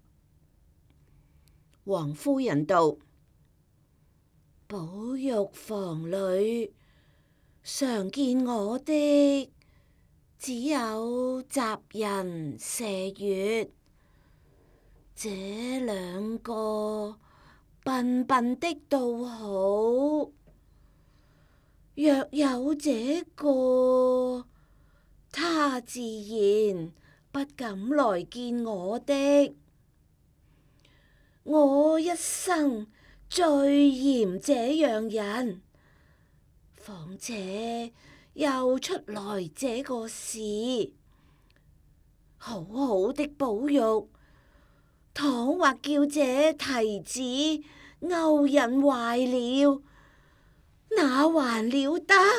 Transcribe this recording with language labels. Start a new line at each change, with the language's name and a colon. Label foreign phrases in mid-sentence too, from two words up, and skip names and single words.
Chinese: 王夫人道：寶玉房裏常見我的只有襲人、麝月，這兩個笨笨的倒好， 若有這個，他自然不敢來見我的。我一生最嫌這樣人，況且又出來這個事，好好的寶玉，倘或叫這提子勾引壞了，那還了得？